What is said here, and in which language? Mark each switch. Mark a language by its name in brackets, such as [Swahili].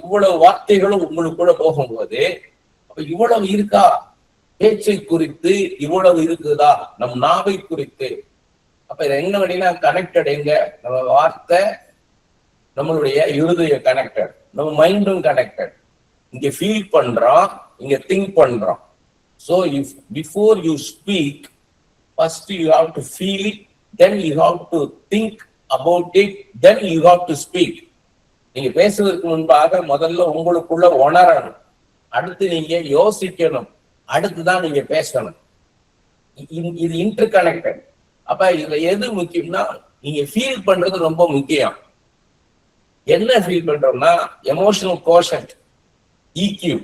[Tamil] இவ்வளவு வார்த்தைகளும் உங்களுக்குள்ள போகும்போது அப்ப இவ்வளவு இருக்கா, பேச்சை குறித்து இவ்வளவு இருக்குதா, நம் நாவை குறித்து. அப்ப இது என்ன அப்படின்னா கனெக்டட். எங்க நம்ம வார்த்தை நம்மளுடைய இருதய கனெக்டட், நம்ம மைண்டும் கனெக்டட். இங்க ஃபீல் பண்றோம், இங்க திங்க் பண்றோம். [English] So if before you speak, first you have to feel it, then you have to think about it, then you have to speak. [Tamil] நீங்க பேசுவதற்கு முன்பாக முதல்ல உங்களுக்குள்ள உணரணும், அடுத்து நீங்க யோசிக்கணும், அடுத்துதான் நீங்க பேசணும். இது இன்டர் கனெக்டட். அப்ப இதுல எது முக்கியம்னா நீங்க ஃபீல் பண்றது ரொம்ப முக்கியம். என்ன ஃபீல் பண்றோம்னா எமோஷனல் கோஷன்ட், EQ.